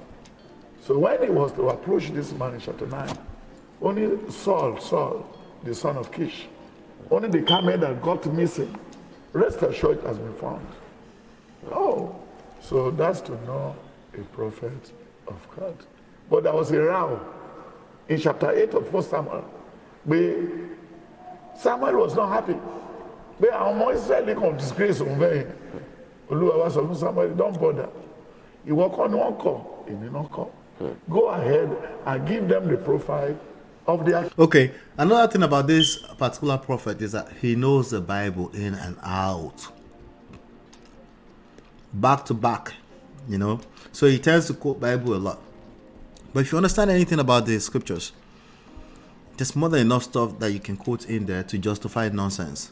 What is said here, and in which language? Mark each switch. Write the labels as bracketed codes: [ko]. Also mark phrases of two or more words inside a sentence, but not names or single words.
[en] So when he was to approach this man in chapter 9, only Saul, the son of Kish, only the camel that got missing, rest assured has been found. Oh, so that's to know a prophet of God. But there was a row in chapter 8 of 1 Samuel. But Samuel was not happy. But our [yo] ọmọ Israeli kan disgrace òun bẹ́ẹ̀. Olúwa wá sọ fún Samuel, [en] don't bother. [yo] Ìwọ kọ́ ni wọ́n kọ̀, èmi náà kọ̀. [en] Go ahead and give them the profile of their. Okay, another thing about this particular prophet is that he knows the Bible in and out. Back to back, you know. So he tends to quote Bible a lot. But if you understand anything about the scriptures, there's more than enough stuff that you can quote in there to justify nonsense.